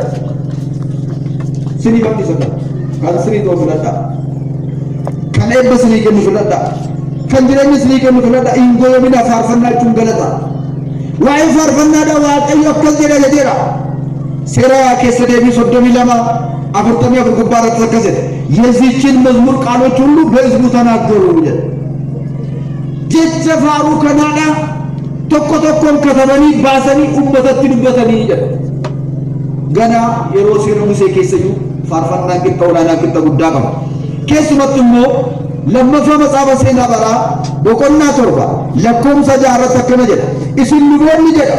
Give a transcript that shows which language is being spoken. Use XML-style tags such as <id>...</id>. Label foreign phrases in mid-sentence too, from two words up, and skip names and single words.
<om>Sinii qabdisa kan sinii ta'uu filadhaa. Kan eebba sinii kennu filadhaa. Kan jireenya sinii kennu filadhaa. Hin goyoomina faarfannaa jechuun galata. Waa'ee faarfannaadhaa waaqayyo akkas jedha jedheera. Seera keessa deebii 32:44 gubbaa irratti akkas jedhe.</om> <am>የዚህችን መዝሙር ቃሎች ሁሉ በሕዝቡ ተናገሩ ይላል።</am> <om>jecha faarfannaa kana tokko tokkoon katabanii baasanii uummatatti dubbatanii jedha. Gana yeroo seera Musee keessa jiru faarfannaan qixxa olaanaa qixxa guddaa qaba. Keessumatti immoo lammaffaa Matsaafa Seenaa Baraa boqonnaa 7 lakkoofsa 6 irratti akkana jedha. Isin luboonni jedha.</om>